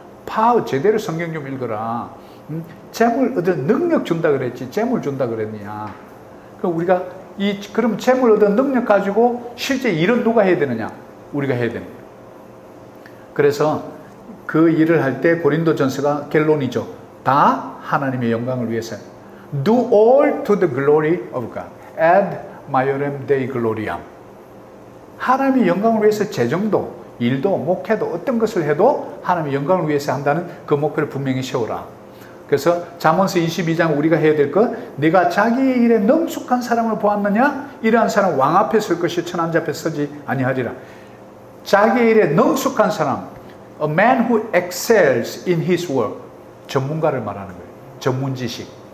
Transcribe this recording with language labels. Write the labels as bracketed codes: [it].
[ko] 파워 제대로 성경 좀 읽어라. 응? 재물 얻을 능력 준다 그랬지 재물 준다 그랬냐. 그럼 우리가 그럼 재물 얻은 능력 가지고 실제 일은 누가 해야 되느냐? 우리가 해야 되는 거예요. 그래서 그 일을 할 때 고린도전서가 결론이죠. 다 하나님의 영광을 위해서. [en] Do all to the glory of God. [la] Ad maiorem Dei gloriam. [ko] 하나님의 영광을 위해서 재정도, 일도, 목회도 어떤 것을 해도 하나님의 영광을 위해서 한다는 그 목표를 분명히 세우라. 그래서 잠언서 22장 우리가 해야 될 것, 네가 자기의 일에 능숙한 사람을 보았느냐? 이러한 사람 왕 앞에 설 것이 천한 앞에 서지 아니하리라. 자기의 일에 능숙한 사람, [en] a man who excels in his work, [ko] 전문가를 말하는 거예요. 전문 지식.